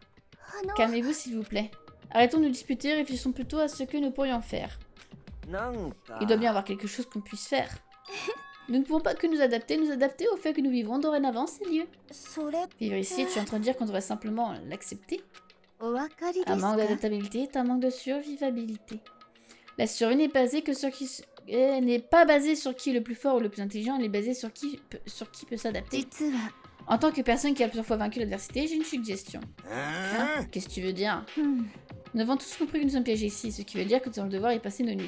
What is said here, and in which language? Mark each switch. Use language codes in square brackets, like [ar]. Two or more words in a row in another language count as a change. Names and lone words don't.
[ja] あの [fr] Calmez-vous s'il vous plaît. Arrêtons de nous disputer, réfléchissons plutôt à ce que nous pourrions faire. [ja] なんか [fr] Il doit bien y avoir quelque chose qu'on puisse faire. Nous ne pouvons pas que nous adapter au fait que nous vivons dorénavant ces lieux. [ja] それ [fr] Vivre ici, tu es en train de dire qu'on devrait simplement l'accepter? [ja] お分かりで [fr] Un [ja] す [fr] manque [ja] か [fr] d'adaptabilité est un manque de survivabilité. La survie n'est basée que sur qui... n'est pas basée sur qui est le plus fort ou le plus intelligent, elle est basée sur qui peut s'adapter. [ja] 実は [fr] En tant que personne qui a plusieurs fois vaincu l'adversité, j'ai une suggestion. hein Qu'est-ce que tu veux dire? [ja] うん [fr] Nous avons tous compris que nous sommes piégés ici, ce qui veut dire que nous allons devoir y passer nos nuits.